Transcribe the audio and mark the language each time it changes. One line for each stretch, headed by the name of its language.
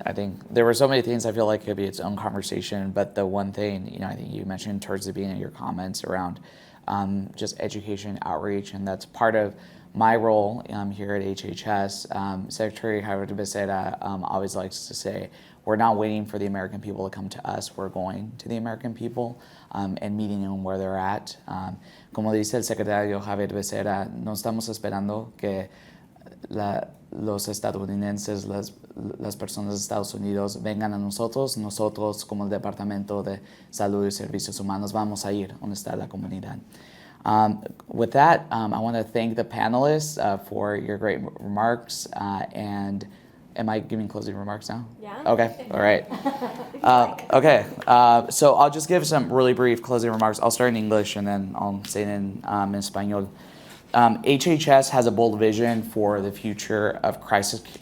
English: I think there were so many things I feel like could be its own conversation, but the one thing, I think you mentioned towards the beginning of your comments around just education outreach, and that's part of my role here at HHS. Secretary Javier Becerra always likes to say, we're not waiting for the American people to come to us, we're going to the American people and meeting them where they're at.
Spanish: Como dice el secretario Javier Becerra, no estamos esperando que los estadounidenses, las personas de Estados Unidos vengan a nosotros. Nosotros como el Departamento de Salud y Servicios Humanos vamos a ir donde está la comunidad.
English: With that, I want to thank the panelists for your great remarks. And am I giving closing remarks now? Yeah. Okay, all right. Okay, so I'll just give some really brief closing remarks. I'll start in English and then I'll say it in Español. HHS has a bold vision for the future of crisis